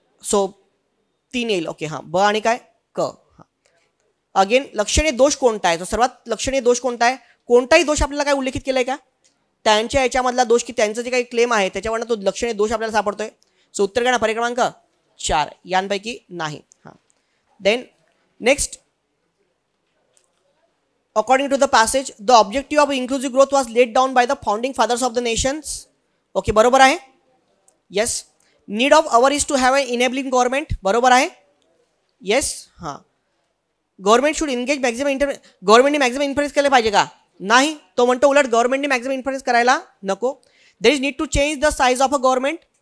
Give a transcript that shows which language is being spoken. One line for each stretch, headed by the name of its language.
Marathi: So 3 येईल. Okay हां, ब आणि काय क. अगेन लक्षणीय दोष कोणता आहे? तो सर्वात लक्षणीय दोष कोणता आहे? कोणताही दोष आपल्याला काय उल्लेखित केलाय का? त्यांच्या याच्यामधला दोष की त्यांचं जे काही क्लेम आहे त्याच्यावरनं तो लक्षणीय दोष आपल्याला सापडतोय. सो उत्तर काय ना, पर्याय क्रमांक 4 यांपैकी नाही.
English: हां, then next, according to the passage the objective of inclusive growth was laid down by the founding fathers of the nations.
Marathi: Okay बरोबर आहे. Yes.
English: Need of our is to have a enabling government.
Marathi: बरोबर आहे.
English: Yes.
Marathi: हां,
English: government should engage maximum
Marathi: गव्हर्नमेंटने maximum influence केलं पाहिजे का? नाही. तो म्हणतो उलट गव्हर्नमेंटने मॅक्झिमम इन्फ्लुएन्स करायला नको.
English: There is need to change the size of a government.